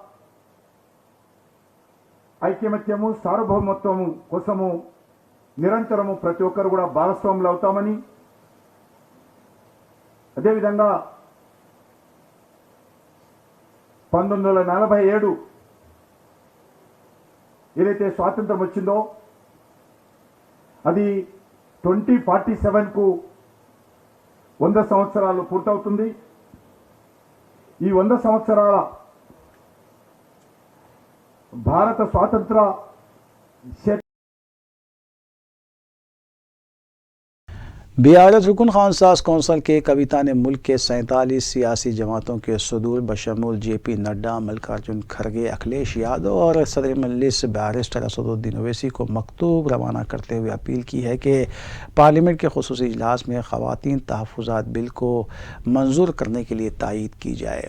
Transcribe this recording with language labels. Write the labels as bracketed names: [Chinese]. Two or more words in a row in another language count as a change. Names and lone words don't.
[Telugu] ఐక్యమత్యము సార్వభౌమత్వము కోసము నిరంతరము ప్రతి ఒక్కరు కూడా భాగస్వాములు అవుతామని, అదేవిధంగా 1947 ఏదైతే స్వాతంత్రం వచ్చిందో అది 2047కు 100 సంవత్సరాలు పూర్తవుతుంది. ఈ 100 సంవత్సరాల భారత స్వాతంత్ర [Urdu] BRS رکن خانساز کونسل کے کویتا نے ملک کے 47 سیاسی جماعتوں کے صدور بشمول JP نڈا، ملکارجن کھڑگے، اکھلیش یادو اور صدر مجلس بیرسٹر اسدالدین اویسی کو مکتوب روانہ کرتے ہوئے اپیل کی ہے کہ پارلیمنٹ کے خصوصی اجلاس میں خواتین تحفظات بل کو منظور کرنے کے لیے تائید کی جائے۔